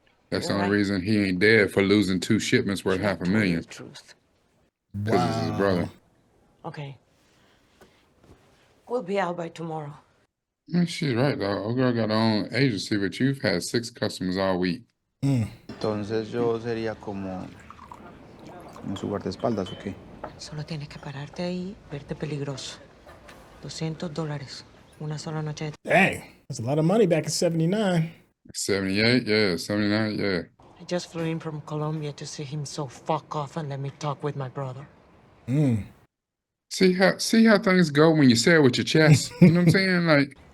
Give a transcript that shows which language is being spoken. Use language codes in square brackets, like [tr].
[en] That's the only reason he ain't dead for losing 2 shipments worth $500,000. Truth. Because it's his brother. Okay. We'll be out by tomorrow. She's right, though. Old girl got her own agency, but you've had 6 customers all week. [es] Entonces yo sería como su guardaespaldas, ¿o qué? Solo tienes que pararte ahí, verte peligroso. $200. Una sola noche. [en] Dang, that's a lot of money back in 79. 78, yeah. 79, yeah. I just flew in from Colombia to see him, so fuck off and let me talk with my brother. See how things go when you say it with your chest? You know what I'm saying? Like,